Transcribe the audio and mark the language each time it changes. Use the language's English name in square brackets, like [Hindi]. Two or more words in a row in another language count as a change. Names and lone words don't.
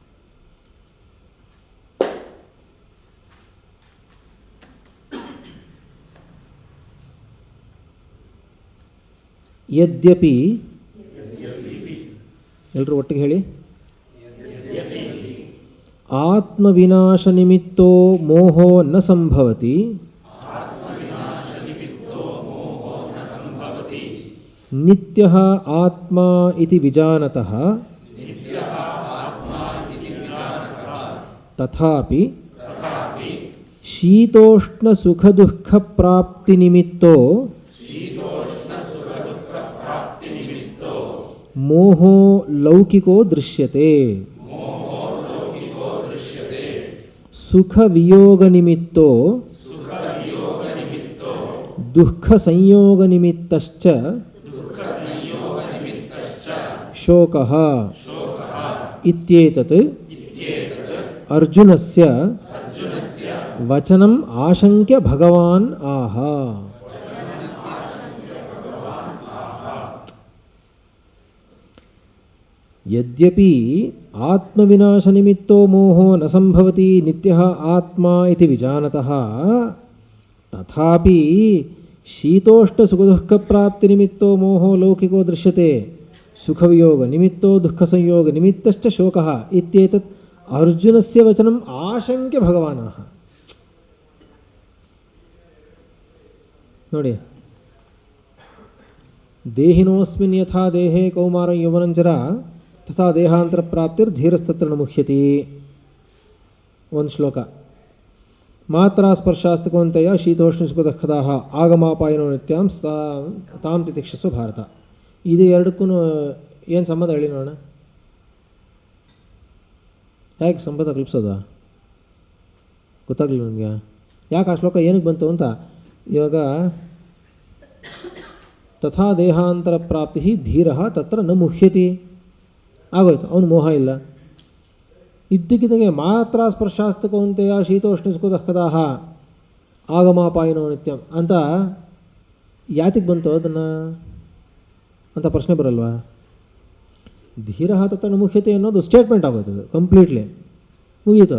[Sanskrit] ಯದ್ಯಪಿ, [Kannada] ಎಲ್ಲರೂ ಒಟ್ಟಿಗೆ ಹೇಳಿ, [Sanskrit] ಆತ್ಮವಿನಾಶ ನಿಮಿತ್ತೋ ಮೋಹೋ ನ ಸಂಭವತಿ ನಿತ್ಯಃ ಆತ್ಮ ಇತಿ ವಿಜಾನತಃ ತಥಾಪಿ ಶೀತೋಷ್ಣ ಸುಖ ದುಃಖ ಪ್ರಾಪ್ತಿ ನಿಮಿತ್ತೋ ಮೋಹೋ ಲೌಕಿಕೋ ದೃಶ್ಯತೆ. ಸುಖ ವಿಯೋಗ ನಿಮಿತ್ತೋ ದುಃಖ ಸಂಯೋಗ ನಿಮಿತ್ತಶ್ಚ ಶೋಕಃ ಇತ್ಯೇತತ್ ಅರ್ಜುನಸ್ಯ ವಚನಂ ಆಶಂಕ್ಯ ಭಗವಾನ್ ಆಹ. ಯದ್ಯಪಿ ಆತ್ಮವಿನಾಶ ನಿಮಿತ್ತೋ ಮೋಹೋ ನ ಸಂಭವತಿ ನಿತ್ಯಃ ಆತ್ಮ ಇತಿ ವಿಜಾನತಃ ತಥಾಪಿ ಶೀತೋಷ್ಣ ಸುಖದುಃಖ ಪ್ರಾಪ್ತಿ ನಿಮಿತ್ತೋ ಮೋಹೋ ಲೌಕಿಕೋ ದೃಶ್ಯತೆ. ಸುಖವಿಯೋಗ ನಿಮಿತ್ತೋ ದುಃಖ ಸಂಯೋಗ ನಿಮಿತ್ತಶ್ಚ ಶೋಕಃ ಇತ್ಯೇತತ್ ಅರ್ಜುನಸ್ಯ ವಚನಂ ಆಶಂಕ್ಯ ಭಗವಾನಃ. [Kannada] ನೋಡಿ, [Sanskrit] ದೇಹಿನೋಸ್ಮಿನ್ ಯಥಾ ದೇಹೇ ಕೌಮಾರಂ ಯೌವನಂಚರ ತಥಾ ದೇಹಾಂತರ ಪ್ರಾಪ್ತಿರ್ ಧೀರಸ್ತತ್ರ ನ ಮುಹ್ಯತಿ. [Kannada] ಒಂದು ಶ್ಲೋಕ. [Sanskrit] ಮಾತ್ರ ಸ್ಪರ್ಶಾಸ್ತಕವಂತೆಯ ಶೀತೋಷ್ಣ ಸುಖ ದುಃಖದಾಹ ಆಗಮಾಪಾಯನೋ ನಿತ್ಯಾಂ ತಾಂ ತಿತಿಕ್ಷಸ್ವ ಭಾರತ. [Kannada] ಇದು ಎರಡಕ್ಕೂ ಏನು ಸಂಬಂಧ ಹೇಳಿ ನೋಡೋಣ. ಹೇಗೆ ಸಂಬಂಧ ಕಲ್ಪಿಸೋದ ಗೊತ್ತಾಗಲಿಲ್ಲ ನಿಮಗೆ. ಯಾಕೆ ಆ ಶ್ಲೋಕ ಏನಕ್ಕೆ ಬಂತು ಅಂತ. ಇವಾಗ [Sanskrit] ತಥಾ ದೇಹಾಂತರ ಪ್ರಾಪ್ತಿ ಧೀರ ತತ್ರ ನ ಮುಹ್ಯತಿ [Kannada] ಆಗೋಯ್ತು, ಅವನು ಮೋಹ ಇಲ್ಲ. ಇದ್ದಕ್ಕಿದ್ದಂಗೆ [Sanskrit] ಮಾತ್ರ ಸ್ಪರ್ಶಾಸ್ತಕವಂತೆಯ ಶೀತೋಷ್ಣ ಸುಖ ದುಃಖದಾಹ ಆಗಮಾಪಾಯನೋ ನಿತ್ಯಂ [Kannada] ಅಂತ ಯಾತಿಗೆ ಬಂತು ಅದನ್ನು ಅಂತ ಪ್ರಶ್ನೆ ಬರಲ್ವಾ. [Sanskrit] ಧೀರ ತತ್ರ ನ ಮುಹ್ಯತೆ [Kannada] ಅನ್ನೋದು ಸ್ಟೇಟ್ಮೆಂಟ್ ಆಗೋಯ್ತದೆ, ಕಂಪ್ಲೀಟ್ಲಿ ಮುಗೀತು.